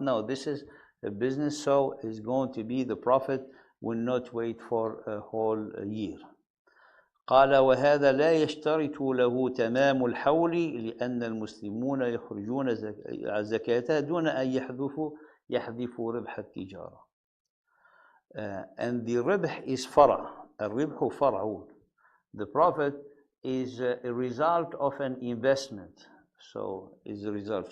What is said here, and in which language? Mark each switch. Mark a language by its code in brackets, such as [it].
[en] No, this is a business, so it's going to be the profit will not wait for a whole year. [ar] قال وهذا لا يشترط له تمام الحول لأن المسلمون يخرجون زكاته دون أن يحذفوا ربح التجارة. [en] And the ربح is فرع. [ar] الربح فرع. [en] The profit is a result of an investment. So is a result.